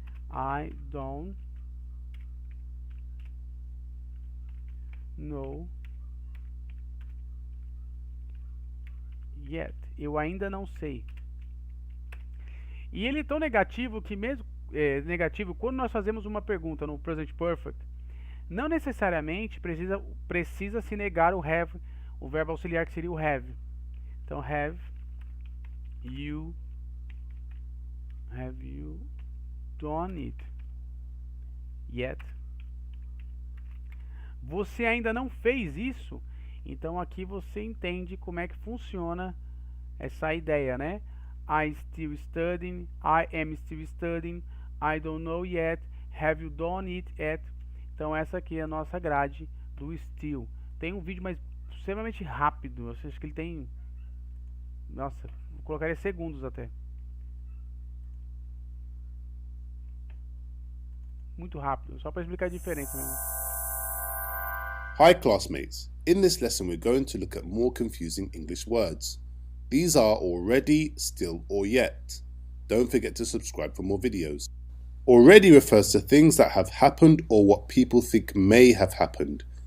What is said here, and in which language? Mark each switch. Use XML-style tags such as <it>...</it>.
<en>I don't know yet.</en> <pt>Eu ainda não sei. E ele é tão negativo que mesmo negativo, quando nós fazemos uma pergunta no present perfect, não necessariamente precisa se negar o have, o verbo auxiliar que seria o have. Então</pt> <en>have you done it yet?</en> <pt>Você ainda não fez isso? Então aqui você entende como é que funciona essa ideia, né?</pt> <en>I still studying, I am still studying, I don't know yet, have you done it yet?</en> <pt>Então essa aqui é a nossa grade do still. Tem um vídeo mais extremamente rápido, eu acho que ele tem, nossa, vou colocar segundos até. Muito rápido, só para explicar a diferença mesmo.</pt> <en>Hi classmates, in this lesson we're going to look at more confusing English words. These are already, still or yet. Don't forget to subscribe for more videos. Already refers to things that have happened or what people think may have happened.</en>